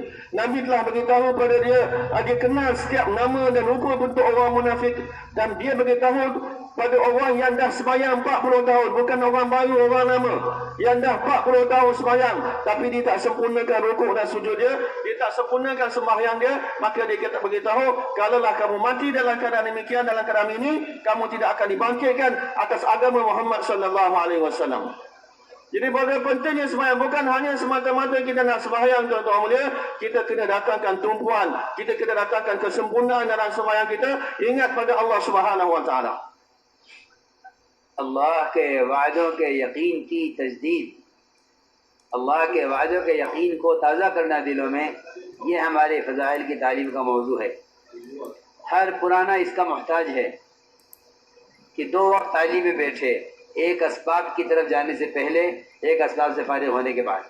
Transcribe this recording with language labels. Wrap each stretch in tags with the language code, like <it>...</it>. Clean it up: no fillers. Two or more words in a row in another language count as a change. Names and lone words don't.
<ms>Nabi telah beritahu pada dia, dia kenal setiap nama dan rupa bentuk orang munafik, dan dia beritahu pada orang yang dah sembahyang 40 tahun, bukan orang baru, orang lama yang dah 40 tahun sembahyang, tapi dia tak sempurnakan rukuk dan sujud dia tak sempurnakan sembahyang dia, maka dia kata beritahu, kalaulah kamu mati dalam keadaan demikian, dalam keadaan ini, kamu tidak akan dibangkitkan atas agama Muhammad</ms> <ar>صلى الله عليه وسلم.</ar> <ms>Jadi bagaimana pentingnya sembahyang, bukan hanya semata-mata kita nak sembahyang, tuan-tuan mulia, kita kena datangkan tumpuan, kita kena datangkan kesempurnaan dalam sembahyang kita, ingat pada</ms> <ar>الله سبحانه وتعالى.</ar> <ur>اللہ کے وعدوں کے یقین کی تجدید، اللہ کے وعدوں کے یقین کو تازہ کرنا دلوں میں، یہ ہمارے فضائل کی تعلیم کا موضوع ہے. ہر پرانا اس کا محتاج ہے کہ دو وقت تعلیم میں بیٹھے، ایک اسباب کی طرف جانے سے پہلے، ایک اسباب سے فارغ ہونے کے بعد.</ur>